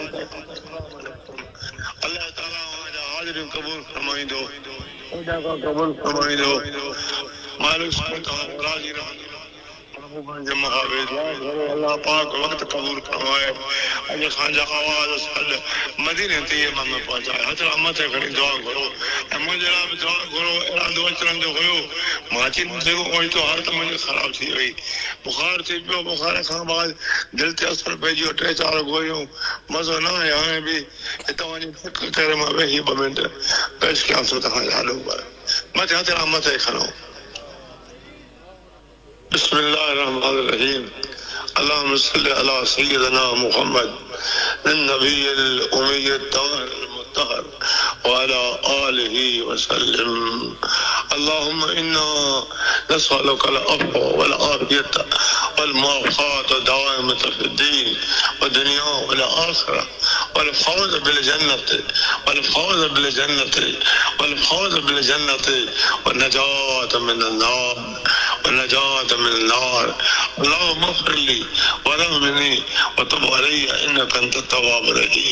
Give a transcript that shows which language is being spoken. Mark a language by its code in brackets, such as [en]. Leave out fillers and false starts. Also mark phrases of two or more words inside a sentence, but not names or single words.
[sd] अल्लाह ताला जा हाज़िरी कबूल फरमाइंदो कबूल फरमाइंदो मालिक सुभाणे राज़ी रहंदो अल्लाह पाक वक्त कबूल फरमाए अज खांजा आवाज सल मदीने तैयबा में पहुंचाए हथ मथे खड़ी दुआ करो ऐं मुंहिंजे लाइ बि दुआ करो इरादो अचण जो हुयो मां अची न सघो वरी तो हालत मुंहिंजी ख़राब थी वई बुखार थी पियो बुखार खां बाद दिलि ते असर पइजी वियो 3-4 गोरियूं मज़ो न आहे हाणे बि हितां वञी करे मां वेही 2 मिंट पेश कयां थो तव्हां ॾाढो मथे हथ मथे खणो [ar] بسم الله الرحمن الرحيم اللهم صل على سيدنا محمد النبي الأمي الطاهر المطهر وعلى آله وسلم اللهم إنا نسألك العفو والعافية والمعافاة الدائمة في الدين والدنيا والآخرة والفوز بالجنة والفوز بالجنة والفوز بالجنة والنجاة من النار والنجاة من النار اللهم اغفر لي وارحمني وتب علي إنك أنت التواب الرحيم